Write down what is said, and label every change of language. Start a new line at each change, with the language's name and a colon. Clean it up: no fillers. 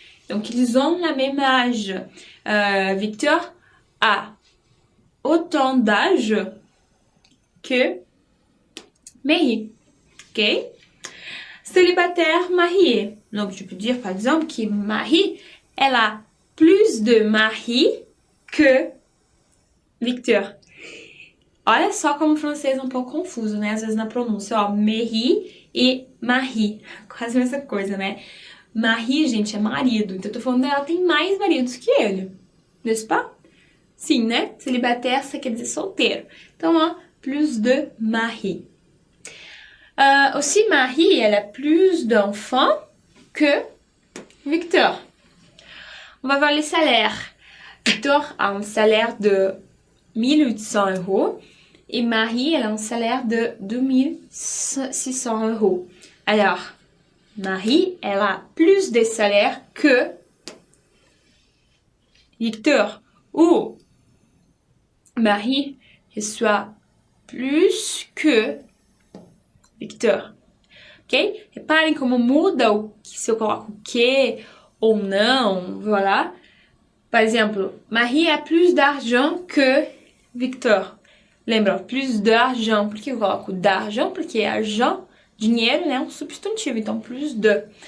French: Donc, ils ont la même âge. Victor a autant d'âge que Marie. Ok? Célibataire, marié. Donc, je peux dire, par exemple, que Marie, elle a plus de mari que Victor.
Portuguese: Olha só como o francês é um pouco confuso, né? Às vezes na pronúncia, ó, Marie e Marie. Quase a mesma coisa, né? Marie, gente, é marido. Então, eu tô falando dela tem mais maridos que ele.
French: N'est-ce pas?
Portuguese: Sim, né?
French: Célibataire, ça
Portuguese: quer dizer solteiro. Então, ó, plus de mari.
French: Aussi, Marie, elle a plus d'enfants que Victor. On va voir les salaires. Victor a un salaire de 1800 euros et Marie, elle a un salaire de 2600 euros. Alors, Marie, elle a plus de salaire que Victor. Ou Marie reçoit plus que Victor. Ok?
Portuguese: Reparem como muda se eu coloco o que ou não, voilà.
French: Par exemple, Marie a plus d'argent que Victor.
Portuguese: Lembra,
French: plus d'argent.
Portuguese: Por que eu coloco d'argent? Porque argent, dinheiro, né, é um substantivo, então plus de.